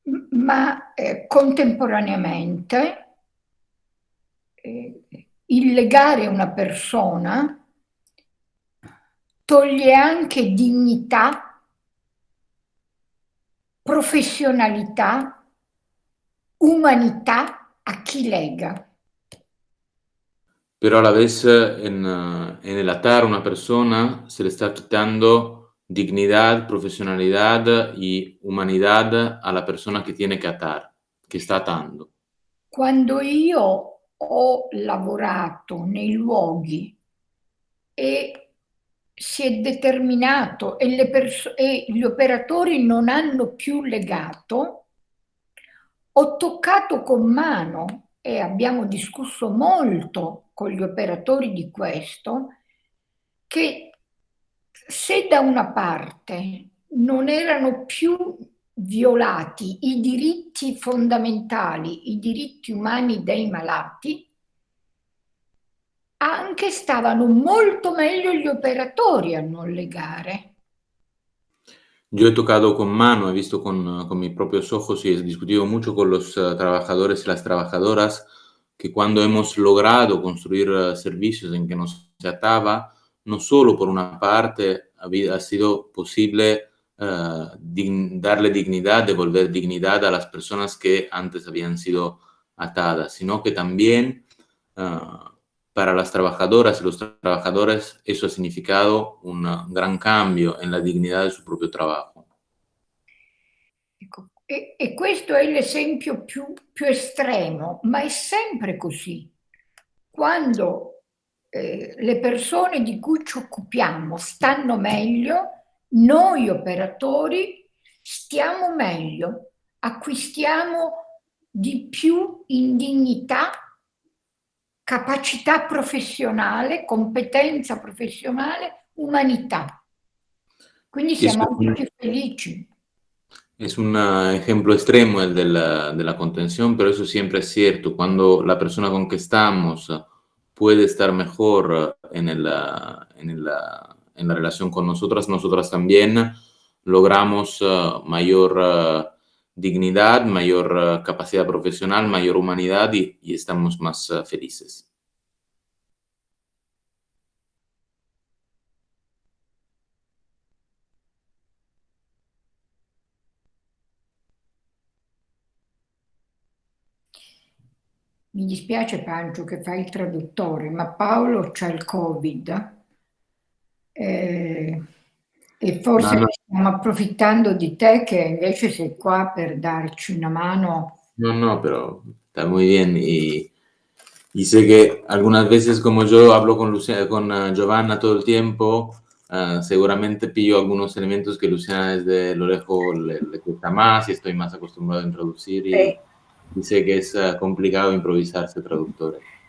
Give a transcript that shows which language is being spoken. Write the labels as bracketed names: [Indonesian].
[Italian] Ma contemporaneamente il legare una persona toglie anche dignità, professionalità, umanità a chi lega. [Spanish] Pero a la vez en el atar a una persona se le está quitando dignidad, profesionalidad y humanidad a la persona que tiene que atar, que está atando. [Italian] Quando io ho lavorato nei luoghi e si è determinato e gli operatori non hanno più legato, ho toccato con mano, e abbiamo discusso molto con gli operatori di questo, che se da una parte non erano più violati i diritti fondamentali, i diritti umani dei malati, anche stavano molto meglio gli operatori a non legare. [Spanish] Yo he tocado con mano, he visto con mis propios ojos y he discutido mucho con los trabajadores y las trabajadoras que cuando hemos logrado construir servicios en que no se ataba, no solo por una parte ha sido posible darle dignidad, devolver dignidad a las personas que antes habían sido atadas, sino que también para las trabajadoras y los trabajadores eso ha significado un gran cambio en la [Italian] dignità del suo [Spanish] proprio trabajo. [Italian] Ecco, e questo è l'esempio più estremo, ma è sempre così. Quando le persone di cui ci occupiamo stanno meglio, noi operatori stiamo meglio, acquistiamo di più in dignità, capacità professionale, competenza professionale, umanità. Quindi siamo anche più felici. [Spanish] Es un ejemplo extremo el de la contención, pero eso siempre es cierto. Cuando la persona con que estamos puede estar mejor en la relación con nosotras, nosotras también logramos mayor dignidad, mayor capacidad profesional, mayor humanidad y estamos más felices. [Italian] Mi dispiace Pancio che fai il traduttore, ma Paolo c'ha il Covid e forse No. stiamo approfittando di te che invece sei qua per darci una mano. [Spanish] No, pero está muy bien y sé que algunas veces como yo hablo con Giovanna todo el tiempo, seguramente pillo algunos elementos que Luciana desde lo lejos le cuesta más y estoy más acostumbrado a introducir y sé que es complicado improvisarse traductores.